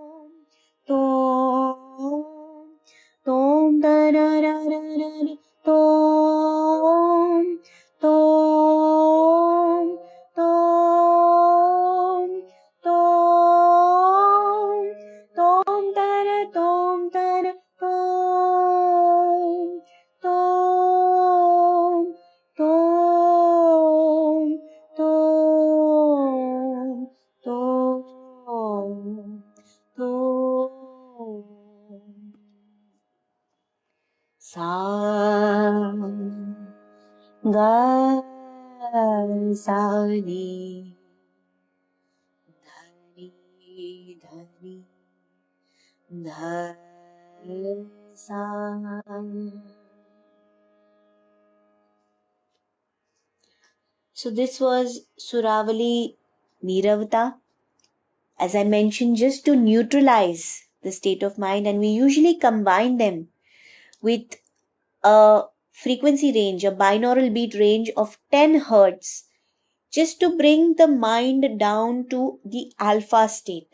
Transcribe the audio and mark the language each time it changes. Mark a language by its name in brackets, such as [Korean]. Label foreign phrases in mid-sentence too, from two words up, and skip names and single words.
[English] tom, tom, ta-na-na-na-na, tom, tom, tom, tom, tom, ta-na, tom, ta-na, tom. Tom, tom, tom, tom, tom. Sa, ga, sa, ni, dhani, dhani, dha, sa. So this was Suravali Niravata, as I mentioned, just to neutralize the state of mind, and we usually combine them with a frequency range, a binaural beat range of 10 hertz, just to bring the mind down to the alpha state.